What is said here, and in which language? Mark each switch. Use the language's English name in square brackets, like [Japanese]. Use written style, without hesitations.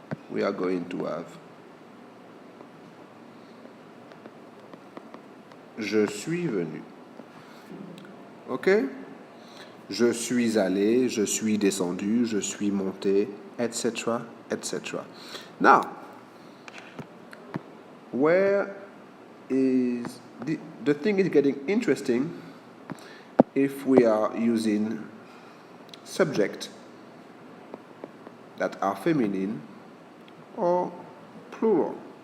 [English] We are going to have [French] je suis venu. [English] Okay? [French] Je suis allé, je suis descendu, je suis monté, etc., etc. [English] Now, where is the thing is getting interesting if we are using subject that are feminine or plural.